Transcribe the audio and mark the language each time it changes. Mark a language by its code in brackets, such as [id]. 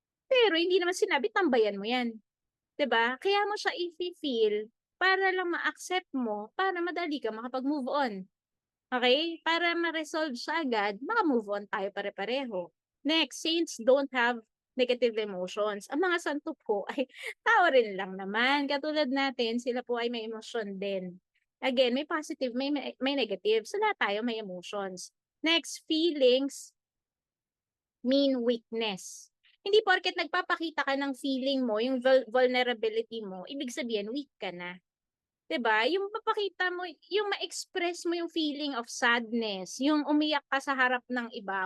[tl] Pero hindi naman sinabi tambayan mo 'yan, 'di ba? Kaya mo siya ifi-feel para lang ma-accept mo, para madali ka makapag-move on, okey? Para ma-resolve siya agad, maka-move on tayo pare-pareho. [en] Next, saints don't have negative emotions. [tl] Ang mga santo po ay tao rin lang naman, katulad natin, sila po ay may emosyon din. Again, may positive, may negative, so lahat tayo may emotions. [en] Next, feelings mean weakness. [tl] Hindi porket nagpapakita ka ng feeling mo, yung vulnerability mo, ibig sabihin weak ka na. 'Di ba? Yung mapakita mo, yung ma-express mo yung [en] feeling of sadness, [tl] yung umiyak ka sa harap ng iba.